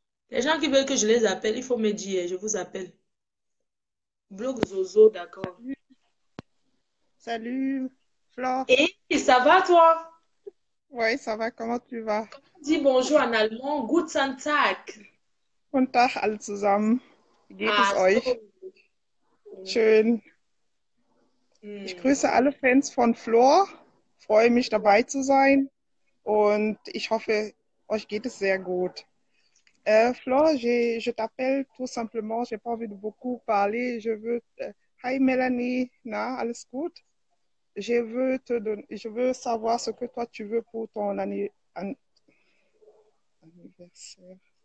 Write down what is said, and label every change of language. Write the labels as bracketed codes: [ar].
[fr] Les gens qui veulent que je les appelle, il faut me dire, je vous appelle. Bloc Zozo, d'accord. Salut, salut, Flore. Et ça va toi? Oui, ça va, comment tu vas? Dis bonjour en allemand. [de] Guten Tag. Guten Tag alle zusammen. Wie geht es Ah, euch? so. Schön. Ich grüße alle Fans von Flore. Freue mich dabei zu sein und ich hoffe, euch geht es sehr gut. [fr] Flore, je t'appelle tout simplement. J'ai pas envie de beaucoup parler. [de] Hi Melanie, na, alles gut? [fr] je veux savoir ce que toi tu veux pour ton anniversaire. Anniversaire.